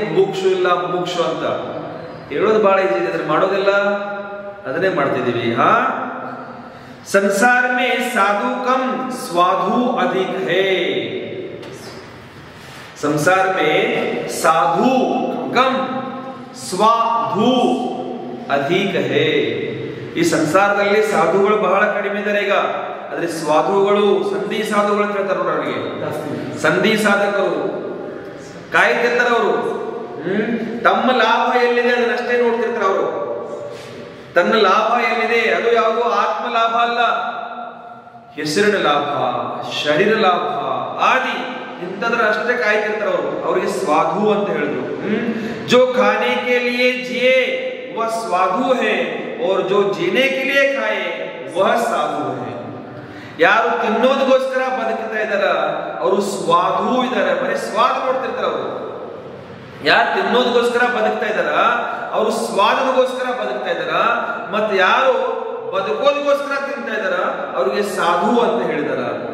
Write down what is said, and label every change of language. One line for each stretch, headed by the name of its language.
Kannada: ಬುಭುಕ್ಷು ಇಲ್ಲ ಮುಮುಕ್ಷು ಅಂತ ಹೇಳೋದು ಬಹಳ ಈಸಿ ಇದೆ, ಅದ್ರ ಮಾಡೋದೆಲ್ಲ ಅದನ್ನೇ ಮಾಡ್ತಿದೀವಿ.
Hindi: ಹಾ, संसार में साधु कम स्वाधु अधिक है. संसार में साधु कम स्वाधु अधिक है.
Kannada: ಈ ಸಂಸಾರದಲ್ಲಿ ಸಾಧುಗಳು ಬಹಳ ಕಡಿಮೆ ಇದ್ದಾರೆ ಈಗ. ಆದ್ರೆ ಸ್ವಾಧುಗಳು, ಸಂಧಿ ಸಾಧುಗಳು ಅಂತ ಹೇಳ್ತಾರೆ ನೋಡಿ ಅವರಿಗೆ. ಸಂಧಿ ಸಾಧಕರು ಕಾಯ್ತಿರ್ತಾರೆ ಅವರು. ತಮ್ಮ ಲಾಭ ಎಲ್ಲಿದೆ ಅದನ್ನಷ್ಟೇ ನೋಡ್ತಿರ್ತಾರೆ ಅವರು. ತನ್ನ ಲಾಭ ಎಲ್ಲಿದೆ, ಅದು ಯಾವುದೋ ಆತ್ಮ ಲಾಭ ಅಲ್ಲ, ಹೆಸರಿನ ಲಾಭ, ಶರೀರ ಲಾಭ ಆದಿ ಇಂಥದ್ರ ಅಷ್ಟೇ ಕಾಯ್ತಿರ್ತಾರೆ ಅವರು. ಅವರಿಗೆ ಸ್ವಾಧು ಅಂತ ಹೇಳಿದ್ರು.
Hindi: ಜೋ ಖಾನೆ ಕೆ ಲಿಯೇ ಜಿಯೇ ವಹ ಸ್ವಾಧು ಹೈ, और जो जीने के लिए खाए वह साधु है.
Kannada: ಯಾರು ತಿನ್ನೋದಕ್ಕೋಸ್ಕರ ಬದುಕ್ತಾ ಇದಾರ ಅವರು ಸ್ವಾಧು ಇದ್ದಾರೆ. ಬರೀ ಸ್ವಾದ ನೋಡ್ತಿರ್ತಾರ ಅವರು. ಯಾರು ತಿನ್ನೋದಕ್ಕೋಸ್ಕರ ಬದುಕ್ತಾ ಇದಾರ ಅವರು ಸ್ವಾದಗೋಸ್ಕರ ಬದುಕ್ತಾ ಇದಾರ. ಮತ್ತೆ ಯಾರು ಬದುಕೋದಕ್ಕೋಸ್ಕರ ತಿಂತಾ ಇದಾರ ಅವ್ರಿಗೆ ಸಾಧು ಅಂತ ಹೇಳಿದಾರ.